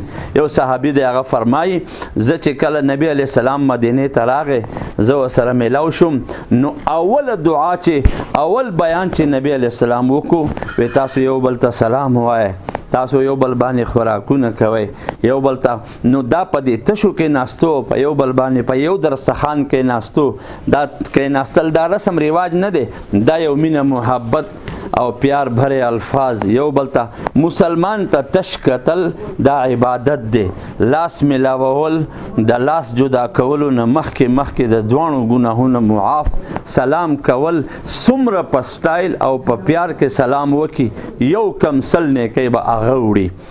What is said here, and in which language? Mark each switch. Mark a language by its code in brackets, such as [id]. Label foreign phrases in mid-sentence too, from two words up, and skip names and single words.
[ps] یو صحابي دی هغه فرمایي زه چې کله نبی [ar] علیه السلام [ps] مدینې ته راغی، زه ورسره میلاو شوم، نو اوله دعا چې اول بیان چې نبی [ar] علیه السلام [ps] وکړو، وی تاسو یو بل ته سلام وایه، تاسو یو بل باندې خوراکونه کوئ، یو بل ته. نو دا په دې تشو کې ناستو، په یو بل باندې په یو دسترخوان کې ناستو، دا کې ناستل دا رسم رواج نه دی، دا یو مینه محبت او [ur] پیار بھرے الفاظ [ps] یو بلتا. مسلمان ته تش کتل دا عبادت دی، لاس ملاول د لاس جدا کولو نه مخکې د دوانو ګناهونه معاف، سلام کول څومره په سټایل او په پیار کې سلام وکي، یو کم سل نیکۍ به هغه وړي.